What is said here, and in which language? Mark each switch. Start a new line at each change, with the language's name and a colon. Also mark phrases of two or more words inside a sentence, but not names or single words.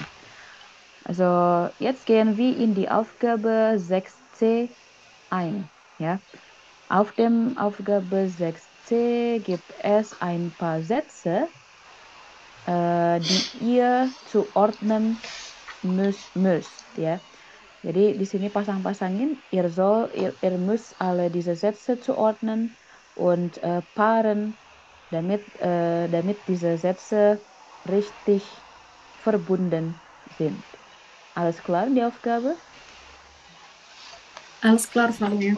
German: Also jetzt gehen wir in die Aufgabe 6c ein. Ja? Auf dem Aufgabe 6c gibt es ein paar Sätze, die ihr zuordnen müsst.
Indonesian: Ya. Jadi di sini pasang-pasangin,
German: ihr müsst alle diese Sätze zuordnen und paaren, damit diese Sätze richtig verbunden sind. Alles klar, die Aufgabe? Alles klar, Frau Meier.